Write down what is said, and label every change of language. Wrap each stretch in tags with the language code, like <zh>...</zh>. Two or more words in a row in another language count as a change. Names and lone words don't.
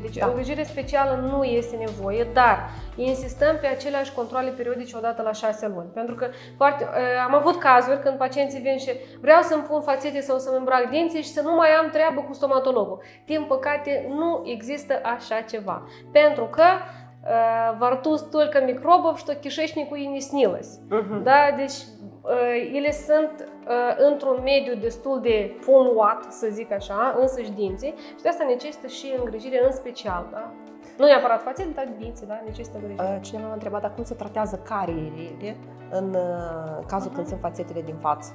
<ro>Deci îngrijire specială nu este nevoie, dar insistăm pe aceleași controale periodice odată la 6 luni. Pentru că am avut cazuri când pacienții vin și vreau să-mi pun fațete sau să-mi îmbrac dinții și să nu mai am treabă cu stomatologul. Din păcate, nu există așa ceva. Pentru că</ro> <ru>во рту столько микробов, что кишечнику и не снилось.</ru> <ro>Da? Deci ele sunt într-un mediu destul de poluat, să zic așa, însăși dinții, și de asta necesită și îngrijire în special, da? Nu neapărat fațete, dar dinții, da? Necesită îngrijire. Cineva m-a întrebat, dar cum se tratează cariile în cazul când sunt fațetele din față?</ro>